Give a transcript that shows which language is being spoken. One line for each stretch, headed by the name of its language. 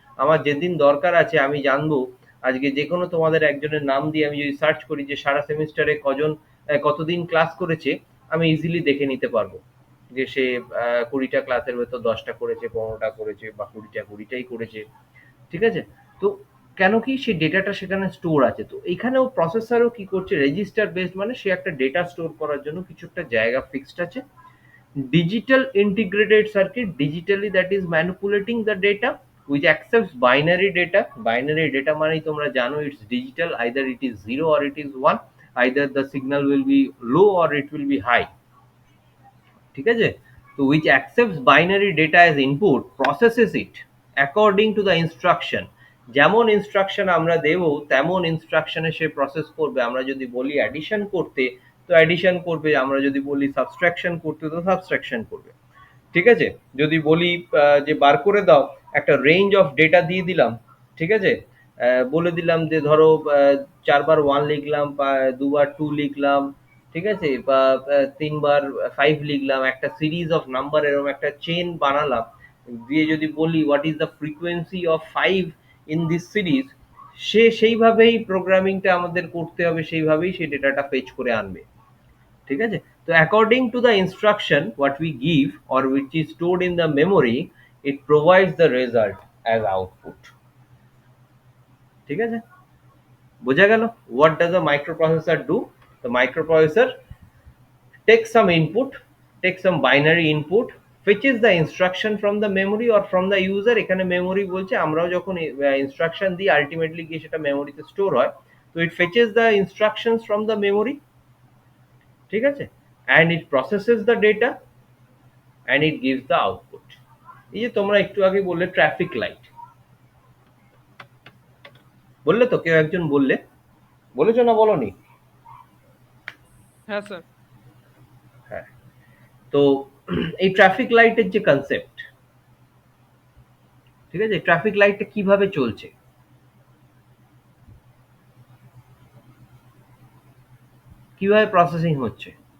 Bangla: আমার যেদিন দরকার আছে আমি জানবো, আজকে যে কোনো তোমাদের একজনের নাম দিয়ে আমি যদি সার্চ করি যে সারা সেমিস্টারে কজন কতদিন ক্লাস করেছে, আমি ইজিলি দেখে নিতে পারবো যে সে 20টা ক্লাসের ভেতর 10টা করেছে, 15টা করেছে, বা 20টাই করেছে, ঠিক আছে? তো কেন কি সেই ডেটাটা সেখানে স্টোর আছে, তো এখানেও প্রসেসরও কি করছে, রেজিস্টার বেসড মানে সে একটা ডেটা স্টোর করার জন্য কিছু একটা জায়গা ফিক্সড আছে।
English: Digital integrated circuit, digitally that is manipulating the data which accepts binary data. Binary data
Bangla: মানেই তোমরা জানো
English: it's digital, either it is 0 or it is 1, either the signal will be low or it will be high,
Bangla: ঠিক আছে?
English: তো which accepts binary data as input, processes it according to the instruction,
Bangla: যেমন instruction আমরা দেব তেমন ইনস্ট্রাকশনে সে process করবে। আমরা যদি বলি অ্যাডিশন করতে, তো অ্যাডিশন করবে, আমরা যদি বলি সাবট্রাকশন করতে, তো সাবট্রাকশন করবে, ঠিক আছে? যদি বলি যে বার করে দাও, একটা রেঞ্জ অফ ডেটা দিয়ে দিলাম, ঠিক আছে? বলে দিলাম যে ধরো 4 বার 1 লিখলাম, বা 2 বার 2 লিখলাম, ঠিক আছে? বা 3 বার 5 লিখলাম, একটা সিরিজ অফ নাম্বার এরকম একটা চেইন বানালাম, দিয়ে যদি বলি
English: what is the frequency of 5 in this series,
Bangla: সে সেইভাবেই প্রোগ্রামিংটা আমাদের করতে হবে, সেইভাবেই সেই ডেটাটা ফেচ করে আনবে, ঠিক আছে?
English: তো according to the instruction what we give or which is stored in the memory, it provides the result as output,
Bangla: ঠিক আছে? বোঝা গেল?
English: What does a microprocessor do? The microprocessor takes some input, takes some binary input, fetches the instruction from the memory or from the user।
Bangla: এখানে memory বলছে, আমরাও যখন instruction দিই ultimately গিয়ে সেটা মেমোরিতে স্টোর হয়, তো
English: it fetches the instructions from the memory,
Bangla: ঠিক আছে?
English: and it processes the data and it gives the output।
Bangla: এই যে তোমরা একটু আগে বললে ট্রাফিক লাইট, বললে তো, কেউ একজন বললে, বলেছো না বলনি? হ্যাঁ স্যার। হ্যাঁ। তো এই ট্রাফিক লাইটের যে কনসেপ্ট, ঠিক আছে, ট্রাফিক লাইটটা কিভাবে চলছে, কিভাবে প্রসেসিং হচ্ছে?